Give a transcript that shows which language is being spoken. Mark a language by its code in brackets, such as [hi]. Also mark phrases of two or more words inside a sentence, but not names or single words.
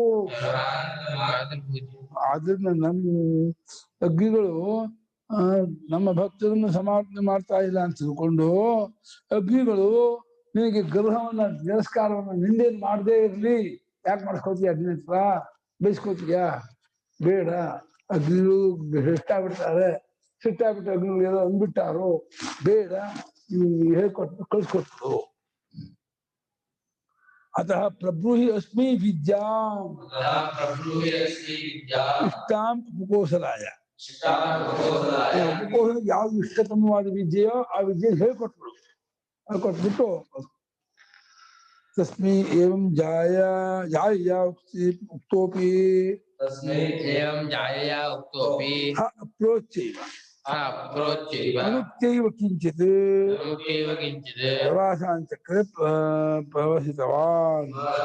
[kn] ಆದ್ರಿಂದ ನಮ್ಮ ಅಗ್ನಿಗಳು ನಮ್ಮ ಭಕ್ತರನ್ನು ಸಮಾವರ್ತನೆ ಮಾಡ್ತಾ ಇಲ್ಲ ಅಂತ ತಿಳ್ಕೊಂಡು ಅಗ್ನಿಗಳು ನಿನಗೆ ಗರ್ಹವನ್ನ ತಿರಸ್ಕಾರವನ್ನ ನಿಂದೇನು ಮಾಡದೇ ಇರ್ಲಿ. ಯಾಕೆ ಮಾಡಿಸ್ಕೋತೀಯ ಅಗ್ನಿ ಹತ್ರ? ಬಯಸ್ಕೋತೀಯ ಬೇಡ. ಅಗ್ನಿಗಳು ಸಿಟ್ಟಾಗ್ಬಿಡ್ತಾರೆ, ಸಿಟ್ಟಾಗ್ಬಿಟ್ಟು ಅಗ್ನಿಗಳು ಏನೋ ಅಂದ್ಬಿಟ್ಟಾರು, ಬೇಡ, ಹೇಳ್ಕೊಟ್ಟು ಕಳ್ಸ್ಕೊಟ್ರು. [sa] अतः प्रब्रूहि अस्मि विद्यां इष्टां उपकोसलाय. [kn] ಉಪಕೋಸಲ ಯಾವ್ದು ಇಷ್ಟತಮವಾದ ವಿದ್ಯೆಯೋ ಆ ವಿದ್ಯೆ ಹೇಳ್ಕೊಟ್ಬಿಡು. [sa] ಹೇಳ್ಕೊಟ್ಬಿಟ್ಟು ತಸ್ಮೈ ಏವಂ ಜಾಯ ಉಕ್ತೋಪಿ ಅಪ್ರೋಚ್ಯೈವ ಅನುಕ್ತೈವ ಕಿಂಚಿತ್ ಪ್ರವಾಸಾಂಚಕ್ರೆ ಪ್ರವಸಿತವಾನ್.